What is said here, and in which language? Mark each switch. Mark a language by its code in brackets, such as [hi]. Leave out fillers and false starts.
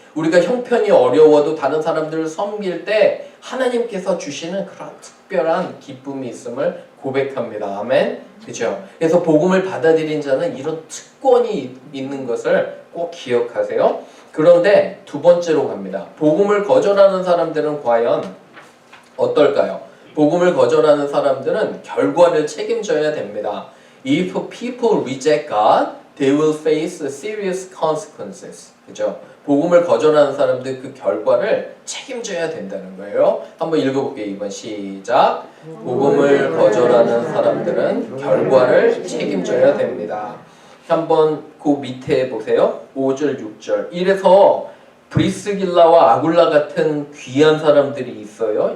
[ko] 우리가 형편이 어려워도 다른 사람들을 섬길 때 하나님께서 주시는 그런 특별한 기쁨이 있음을 고백합니다. 아멘. 그렇죠? 그래서 복음을 받아들인 자는 이런 특권이 있는 것을 꼭 기억하세요. 그런데 두 번째로 갑니다. 복음을 거절하는 사람들은 과연 어떨까요? 복음을 거절하는 사람들은 결과를 책임져야 됩니다. [en] If people reject God, they will face serious consequences. [ko] 그죠? 복음을 거절하는 사람들 그 결과를 책임져야 된다는 거예요. 한번 읽어볼게요. 2번 시작. 복음을 거절하는 사람들은 결과를 책임져야 됩니다. 한번 그 밑에 보세요. 5절, 6절. 이래서 브리스길라와 아굴라 같은 귀한 사람들이 있어요.